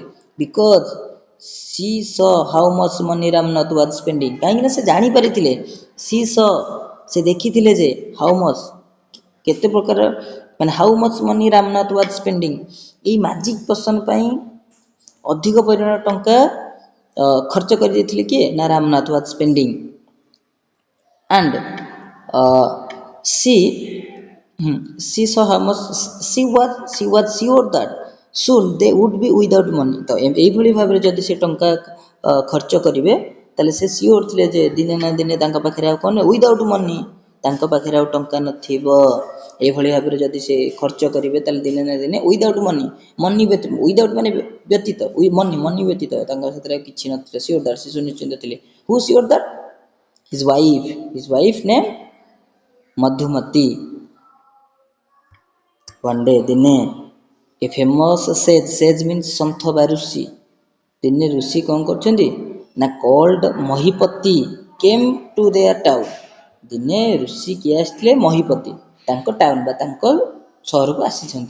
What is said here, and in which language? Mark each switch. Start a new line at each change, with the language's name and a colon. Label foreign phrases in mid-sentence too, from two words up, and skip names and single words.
English: because she saw how much money Ramnath was spending,
Odia: କାହିଁକିନା ସେ ଜାଣିପାରିଥିଲେ, ସେ ଦେଖିଥିଲେ ଯେ
English: how much,
Odia: କେତେ ପ୍ରକାର ମାନେ
English: how much money Ramnath was spending, ଏଇ magic person
Odia: ପାଇଁ ଅଧିକ ପରିମାଣ ଟଙ୍କା ଖର୍ଚ୍ଚ କରିଦେଇଥିଲେ କିଏ ନା
English: Ramnath was spending. ଆଣ୍ଡ she was sure that soon they would be without money।
Odia: ତ ଏଇଭଳି ଭାବରେ ଯଦି ସେ ଟଙ୍କା ଖର୍ଚ୍ଚ କରିବେ, ତାହେଲେ ସେ ସିଓର ଥିଲେ ଯେ ଦିନେ ନା ଦିନେ ତାଙ୍କ ପାଖରେ ଆଉ କ'ଣ,
English: without money,
Odia: ତାଙ୍କ ପାଖରେ ଆଉ ଟଙ୍କା ନଥିବ। ଏଇଭଳି ଭାବରେ ଯଦି ସେ ଖର୍ଚ୍ଚ କରିବେ, ତାହେଲେ ଦିନେ ନା ଦିନେ
English: without money without
Odia: ମାନେ ବ୍ୟତୀତ, ମନି ବ୍ୟତୀତ ତାଙ୍କ ସେଥିରେ ଆଉ କିଛି ନଥିଲା।
English: sure that,
Odia: ସେ ସୁନିଶ୍ଚିତ ଥିଲେ।
English: who sure that? his wife name ମଧୁମତୀ। one day,
Odia: ଦିନେ
English: a famous sage means
Odia: ସନ୍ଥ ବା ଋଷି। ଦିନେ ଋଷି କ'ଣ କରୁଛନ୍ତି ନା
English: called Mahipati came to their town.
Odia: ଦିନେ ଋଷି କିଏ ଆସିଥିଲେ? ମହିପତି, ତାଙ୍କ ଟାଉନ୍ ବା ତାଙ୍କ ସହରକୁ ଆସିଛନ୍ତି।